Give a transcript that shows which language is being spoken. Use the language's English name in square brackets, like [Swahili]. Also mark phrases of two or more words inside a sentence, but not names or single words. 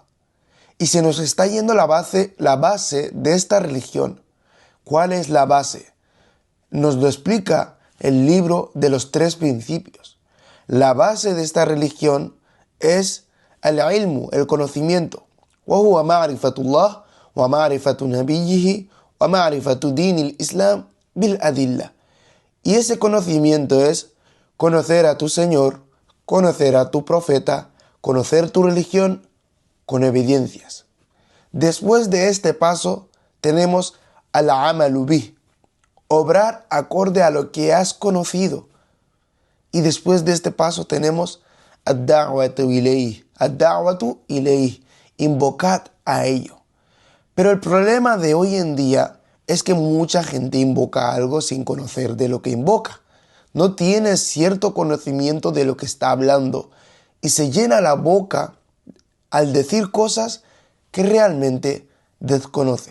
[Spanish] Y se nos está yendo la base de esta religión. ¿Cuál es la base? Nos lo explica el libro de los 3 principios. La base de esta religión es el conocimiento. [Arabic] وهو معرفة الله ومعرفة نبيه ومعرفة دين الإسلام بالأدلة. [Spanish] Y ese conocimiento es conocer a tu Señor, conocer a tu profeta, conocer tu religión con evidencias. Después de este paso tenemos [Arabic] العمل به, [Spanish] obrar acorde a lo que has conocido. Y después de este paso tenemos [Arabic] الدعوة إليه, [Spanish] invocad a ello. Pero el problema de hoy en día es que mucha gente invoca algo sin conocer de lo que invoca. No tiene cierto conocimiento de lo que está hablando y se llena la boca al decir cosas que realmente desconoce.